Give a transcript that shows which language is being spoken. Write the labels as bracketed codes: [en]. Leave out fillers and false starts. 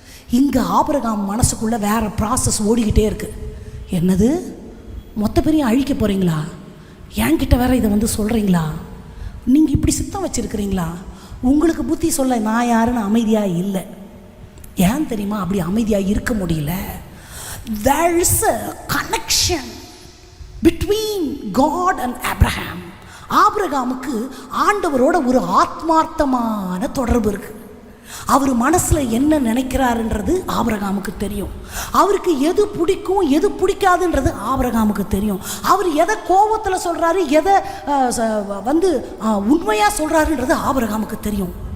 [ta] இங்கே ஆபிரகாம் மனசுக்குள்ளே வேற ப்ராசஸ் ஓடிக்கிட்டே இருக்கு. என்னது, மொத்த பேரையும் அழிக்க போகிறீங்களா? என்கிட்ட வேற இதை வந்து சொல்கிறீங்களா? நீங்கள் இப்படி சித்தம் வச்சுருக்கிறீங்களா? உங்களுக்கு புத்தி சொல்ல நான் யாருன்னு அமைதியாக இல்லை. ஏன் தெரியுமா அப்படி அமைதியாக இருக்க முடியல? [en] There is a connection between God and Abraham. [ta] ஆபிரகாமுக்கு ஆண்டவரோட ஒரு ஆத்மார்த்தமான தொடர்பு இருக்கு. அவர் மனசில் என்ன நினைக்கிறாருன்றது ஆபிரகாமுக்கு தெரியும். அவருக்கு எது பிடிக்கும் எது பிடிக்காதுன்றது ஆபிரகாமுக்கு தெரியும். அவர் எதை கோபத்தில் சொல்கிறாரு, எதை வந்து உண்மையாக சொல்கிறாருன்றது ஆபிரகாமுக்கு தெரியும்.